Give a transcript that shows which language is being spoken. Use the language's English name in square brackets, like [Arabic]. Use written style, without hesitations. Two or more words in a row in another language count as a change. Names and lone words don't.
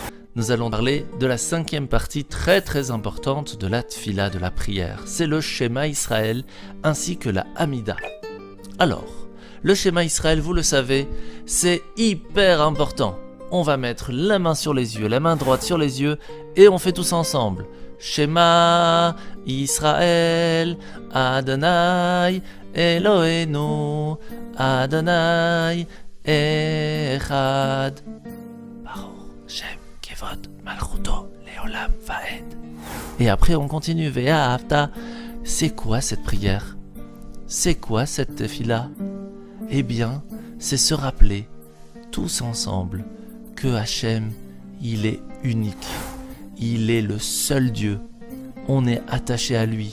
[French] nous allons parler de la 5e partie très très importante de la tfila, de la prière. C'est le Shema Israël ainsi que la Hamida. Alors, le Shema Israël, vous le savez, c'est hyper important. On va mettre la main sur les yeux, la main droite sur les yeux et on fait tous ensemble. [Hebrew] שמע ישראל, אדני אלהינו, אדני אחד. ברוך שם כבוד מלכותו לעולם ועד. [French] Et après on continue. Ve'ahavta. C'est quoi cette prière? C'est quoi cette tefila? Eh bien, c'est se rappeler tous ensemble que Hachem, il est unique. Il est le seul Dieu. On est attaché à lui.